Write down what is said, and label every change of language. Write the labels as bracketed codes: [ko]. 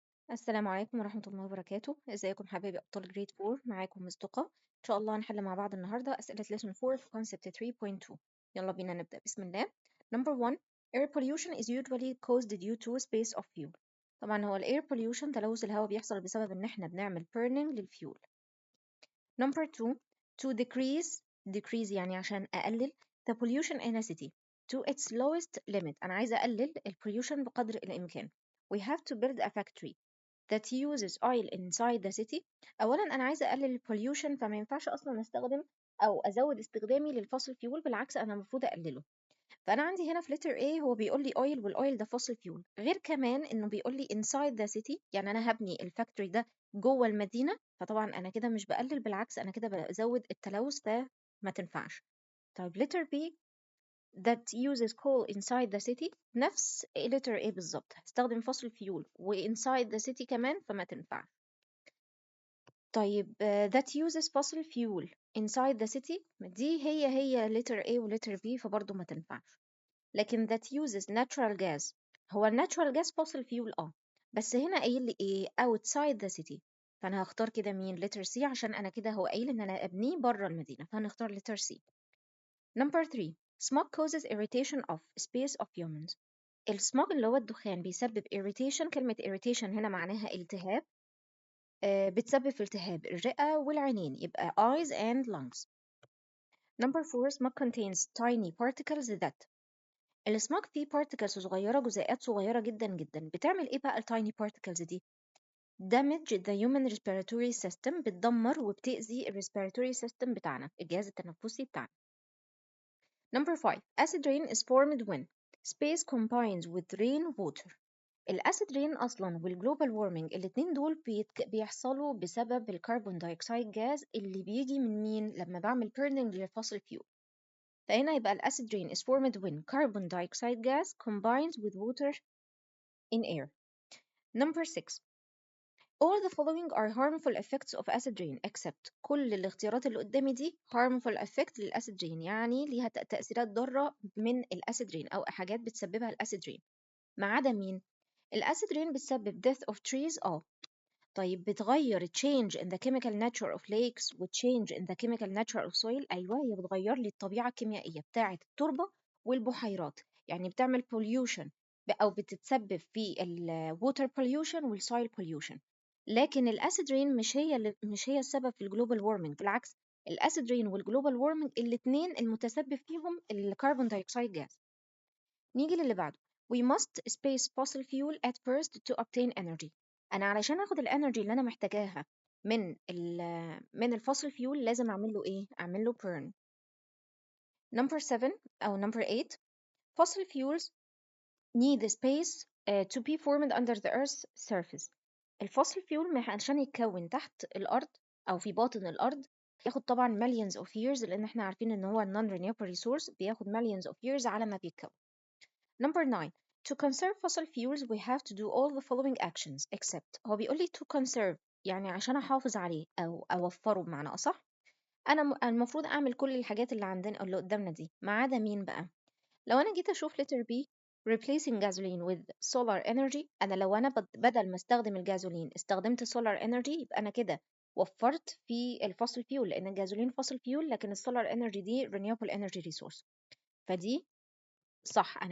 [ar] السلام عليكم ورحمة الله وبركاته. ازيكم حبايبي أبطال جريد 4؟ معاكم مصدقة. إن شاء الله هنحل مع بعض النهاردة أسئلة lesson 4 في concept 3.2. يلا بينا نبدأ بسم الله. [en] Number 1. Air pollution is usually caused due to space of fuel. [ar] طبعا هو ال air pollution تلوث الهواء بيحصل بسبب إن احنا بنعمل burning للفيول. [en] Number 2. To decrease [ar] يعني عشان أقلل [en] the pollution in a city to its lowest limit. [ar] أنا عايزة أقلل ال pollution بقدر الإمكان. [en] We have to build a factory that uses oil inside the city. [ar] اولا انا عايزه اقلل البوليوشن، فما ينفعش اصلا استخدم او ازود استخدامي للفossil fuel، بالعكس انا المفروض اقلله. فانا عندي هنا في letter A هو بيقول لي oil، والاويل ده fossil fuel. غير كمان انه بيقول لي [en] inside the city، [ar] يعني انا هبني الفاكتوري ده جوه المدينه، فطبعا انا كده مش بقلل، بالعكس انا كده بزود التلوث، فما تنفعش. [en] طيب letter B that uses coal inside the city، نفس letter A بالظبط، هستخدم fossil fuel و inside the city [ar] كمان، فما تنفعش. [en] طيب that uses fossil fuel inside the city، [ar] دي هي [en] letter A و letter B، [ar] فبرضه ما تنفعش. لكن [en] that uses natural gas، [ar] هو natural gas fossil fuel بس هنا قايل لي ايه [en] outside the city، [ar] فانا هختار كده مين letter C، عشان انا كده هو قايل ان انا ابنيه بره المدينة، فهنختار letter C. [en] Number 3. Smoke causes irritation of space of humans. [ar] السموج اللي هو الدخان بيسبب irritation. كلمة irritation هنا معناها التهاب، بتسبب في التهاب الرئة والعينين، يبقى [en] eyes and lungs. Number 4. Smoke contains tiny particles that، [ar] السموك فيه particles صغيرة، جزيئات صغيرة جدا جدا. بتعمل ايه بقى التايني particles دي؟ [en] damage the human respiratory system، [ar] بتدمر وبتأذي ال respiratory system بتاعنا، الجهاز التنفسي بتاعنا. [en] Number 5. Acid rain is formed when space combines with rain water. [ar] الاسيد رين اصلا والجلوبال وورمنج الاتنين دول بيحصلوا بسبب الكربون دايوكسيد جاز اللي بيجي من مين لما بعمل بيرنينج للفوسيل فيول. فهنا يبقى الاسيد رين [en] is formed when carbon dioxide gas combines with water in air. Number 6. All the following are harmful effects of acid rain except، [ar] كل الاختيارات اللي قدامي دي [en] harmful effect [ar] للاسيد رين، يعني ليها تأثيرات ضارة من الاسيد رين او حاجات بتسببها الاسيد رين، ما عدا مين؟ الاسيد رين بتسبب [en] death of trees. [ar] طيب بتغير [en] change in the chemical nature of lakes و change in the chemical nature of soil. [ar] أيوة، هي بتغير لي الطبيعة الكيميائية بتاعة التربة والبحيرات، يعني بتعمل pollution أو بتتسبب في ال water pollution وال soil pollution. لكن الأسيد رين مش هي السبب في الجلوبال وورمنج، بالعكس الأسيد رين والجلوبال وورمنج الاتنين المتسبب فيهم الكربون دايوكسيد جاز. نيجي للي بعده. [en] We must space fossil fuel at first to obtain energy. [ar] أنا علشان آخد الانرجي اللي أنا محتاجاها من الفossil fuel لازم أعمل له إيه؟ أعمل له burn. [en] Number 7 أو number 8. Fossil fuels need space to be formed under the earth's surface. [ar] الفossil fuel عشان يتكون تحت الأرض أو في باطن الأرض بياخد طبعا [en] millions of years، [ar] لأن احنا عارفين إن هو [en] non renewable resource [ar] بياخد millions of years على ما بيتكون. [en] Number 9. To conserve fossil fuels we have to do all the following actions except، [ar] هو بيقول لي [en] to conserve [ar] يعني عشان أحافظ عليه أو أوفره بمعنى أصح. أنا المفروض أعمل كل الحاجات اللي عندنا اللي قدامنا دي، ما عدا مين بقى؟ لو أنا جيت أشوف letter B [en] replacing gasoline with solar energy، [ar] أنا لو أنا بدل ما استخدم الجازولين استخدمت solar energy، يبقى أنا كده وفرت في الفossil fuel، لأن الجازولين fossil fuel لكن السولار energy دي [en] renewable energy resource، [ar] فدي صح.